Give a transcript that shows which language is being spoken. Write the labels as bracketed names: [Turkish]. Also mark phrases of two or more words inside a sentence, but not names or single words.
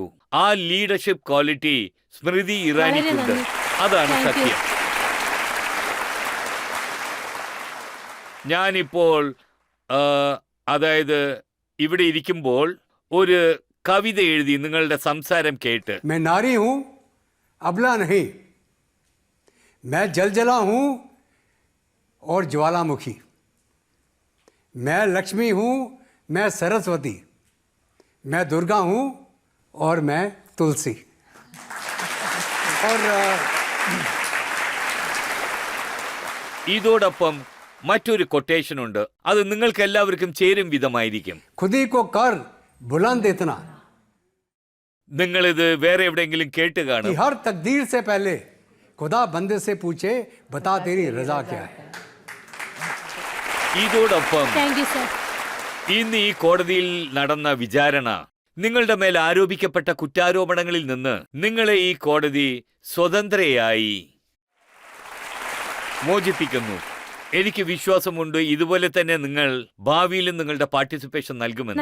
[Malayalam] ആ [English] leadership quality [Malayalam] സ്മൃതി ഇറാനിക്കുണ്ട്. അതാണ് സത്യം. ഞാനിപ്പോൾ അതായത് ഇവിടെ ഇരിക്കുമ്പോൾ ഒരു കവിത എഴുതി നിങ്ങളുടെ സംസാരം കേട്ട്. [Hindi] मैं नारी हूं अबला नहीं, मैं जलजला हूं और ज्वालामुखी, मैं लक्ष्मी हूं, मैं सरस्वती, मैं दुर्गा हूं और मैं तुलसी. और [Malayalam] ഇതോടൊപ്പം മറ്റൊരു കൊട്ടേഷൻ ഉണ്ട്. അത് നിങ്ങൾക്ക് എല്ലാവർക്കും ചേരും വിധമായിരിക്കും. [Hindi] खुद ही को कर बुलंद इतना [Malayalam] നിങ്ങളിത് വേറെ എവിടെയെങ്കിലും കേട്ട് [Hindi] कि [Malayalam] കാണും. [Hindi] हर तकदीर से पहले खुदा बंदे से पूछे बता तेरी रजा क्या है. [Malayalam] ഇതോടൊപ്പം [English] thank you sir. [Malayalam] ഇന്ന് ഈ കോടതിയിൽ നടന്ന വിചാരണ നിങ്ങളുടെ മേൽ ആരോപിക്കപ്പെട്ട കുറ്റാരോപണങ്ങളിൽ നിന്ന് നിങ്ങളെ ഈ കോടതി സ്വതന്ത്രയായി മോചിപ്പിക്കുന്നു. എനിക്ക് വിശ്വാസമുണ്ട് ഇതുപോലെ തന്നെ നിങ്ങൾ ഭാവിയിലും നിങ്ങളുടെ പാർട്ടിസിപ്പേഷൻ നൽകുമെന്ന്.